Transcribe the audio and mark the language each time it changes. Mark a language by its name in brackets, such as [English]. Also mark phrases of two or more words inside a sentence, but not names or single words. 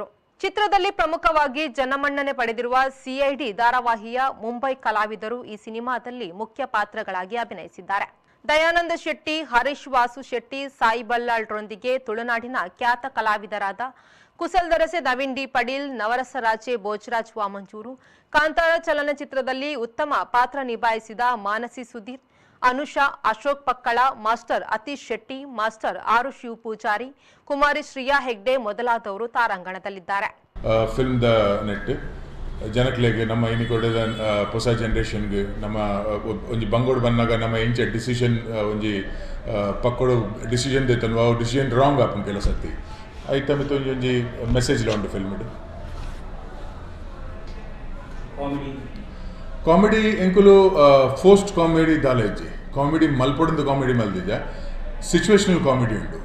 [Kannada] ಚಿತ್ರದಲ್ಲಿ ಪ್ರಮುಖವಾಗಿ ಜನಮನ್ನಣೆ ಪಡೆದಿರುವ ಸಿಐಡಿ ಧಾರಾವಾಹಿಯ ಮುಂಬೈ ಕಲಾವಿದರು ಈ ಸಿನಿಮಾದಲ್ಲಿ ಮುಖ್ಯ ಪಾತ್ರಗಳಾಗಿ ಅಭಿನಯಿಸಿದ್ದಾರೆ. ದಯಾನಂದ ಶೆಟ್ಟಿ, ಹರೀಶ್ ವಾಸು ಶೆಟ್ಟಿ, ಸಾಯಿ ಬಲ್ಲಾಳ್ರೊಂದಿಗೆ ತುಳುನಾಡಿನ ಖ್ಯಾತ ಕಲಾವಿದರಾದ ಕುಸಲ್ದರಸೆ ನವೀನ್ ಡಿ ಪಡೀಲ್, ನವರಸರಾಜೆ ಭೋಜರಾಜ್ ವಾಮಂಜೂರು, ಕಾಂತಾರ ಚಲನಚಿತ್ರದಲ್ಲಿ ಉತ್ತಮ ಪಾತ್ರ ನಿಭಾಯಿಸಿದ ಮಾನಸಿ ಸುಧೀರ್, ಅನುಷಾ, ಅಶೋಕ್ ಪಕ್ಕಳ, ಮಾಸ್ಟರ್ ಅತೀಶ್ ಶೆಟ್ಟಿ, ಮಾಸ್ಟರ್ ಆರು ಶಿವ್ ಪೂಜಾರಿ, ಕುಮಾರಿ ಶ್ರೀಯಾ ಹೆಗ್ಡೆ ಮೊದಲಾದವರು ತಾರಾಂಗಣದಲ್ಲಿದ್ದಾರೆ. [Tulu] ಫಿಲ್ಮ್ ದ ನೆಟ್ ಜನಕ್ಲೆಗೆ ನಮ್ಮ ಇನಿಕೊಡದ ಹೊಸ ಜನರೇಷನ್ಗೆ ನಮ್ಮ ಒಂಜಿ ಬಂಗೋಡು ಬಂದಾಗ ನಮ್ಮ ಇಂಚೆ ಡಿಸಿಷನ್ ಒಂಜಿ ಪಕ್ಕೋಡು ಡಿಸಿಷನ್ ದೈತನ್ವ ಅವು [English] decision wrong [Tulu] ಆಪನ್ ಕೆಲಸತ್ತಿ ಐತ ಮಿತ್ತು ಒಂಜಿ ಮೆಸೇಜ್ ಉಂಟು ಫಿಲ್ಮ್ ಕಾಮಿಡಿ ಎಂಕುಲು ಫೋಸ್ಟ್ ಕಾಮಿಡಿ ದಾಲೆಜ್ಜಿ ಕಾಮಿಡಿ ಮಲ್ಪೊಡಂದು ಕಾಮಿಡಿ ಮಲ್ದಿಜ [English] situational comedy [Tulu] ಉಂಟು.